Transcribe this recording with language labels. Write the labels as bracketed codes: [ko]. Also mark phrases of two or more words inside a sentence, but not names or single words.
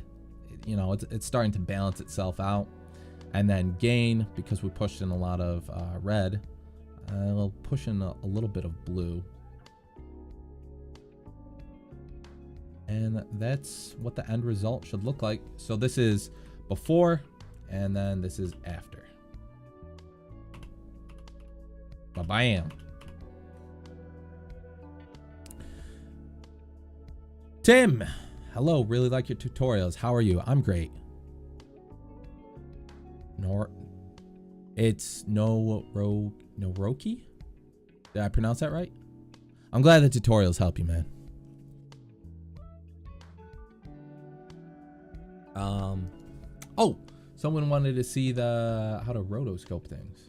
[en] You know, it's starting to balance itself out. And then gain, because we pushed in a lot of red, we'll push in a little bit of blue. And that's what the end result should look like. So this is before, and then this is after. Ba-bam. Tim, hello, really like your tutorials. How are you? I'm great. It's Noroki? Did I pronounce that right? I'm glad the tutorials help you, man. Oh, someone wanted to see how to rotoscope things.